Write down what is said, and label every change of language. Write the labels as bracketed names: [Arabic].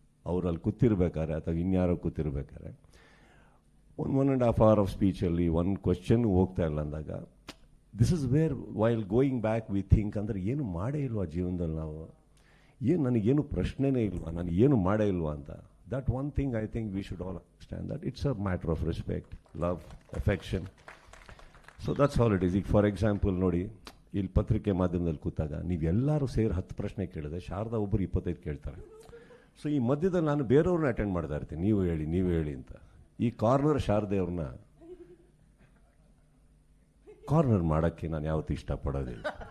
[Kannada] ಅವ್ರು ಅಲ್ಲಿ ಕೂತಿರ್ಬೇಕಾದ್ರೆ ಅಥವಾ ಇನ್ಯಾರೋ ಕೂತಿರ್ಬೇಕಾದ್ರೆ 1.5 hour ಆಫ್ ಸ್ಪೀಚಲ್ಲಿ ಒಂದು ಕ್ವಶನ್ ಹೋಗ್ತಾ ಇಲ್ಲ ಅಂದಾಗ, [English] this is where while going back we think, [Kannada] ಅಂದರೆ ಏನು ಮಾಡೇ ಇಲ್ವಾ ಜೀವನದಲ್ಲಿ ನಾವು? ನನಗೇನು ಪ್ರಶ್ನೆನೇ ಇಲ್ವಾ, ನಾನು ಏನು ಮಾಡೇ ಇಲ್ವಾ ಅಂತ. [English] That one thing I think we should all understand, that it's a matter of respect, love, affection. So that's all it is. For example, ನೋಡಿ, [Kannada] ಇಲ್ಲಿ ಪತ್ರಿಕೆ ಮಾಧ್ಯಮದಲ್ಲಿ ಕೂತಾಗ ನೀವೆಲ್ಲರೂ ಸೇರಿ 10 ಪ್ರಶ್ನೆ ಕೇಳಿದೆ, ಶಾರದಾ ಒಬ್ಬರು 25 ಕೇಳ್ತಾರೆ. ಸೊ ಈ ಮಧ್ಯದಲ್ಲಿ ನಾನು ಬೇರೆಯವ್ರನ್ನ ಅಟೆಂಡ್ ಮಾಡ್ತಾ ಇರ್ತೀನಿ, ನೀವು ಹೇಳಿ ಅಂತ. ಈ ಕಾರ್ನರ್ ಶಾರದೆ ಅವ್ರನ್ನ ಕಾರ್ನರ್ ಮಾಡೋಕ್ಕೆ ನಾನು ಯಾವತ್ತೂ ಇಷ್ಟಪಡೋದಿಲ್ಲ.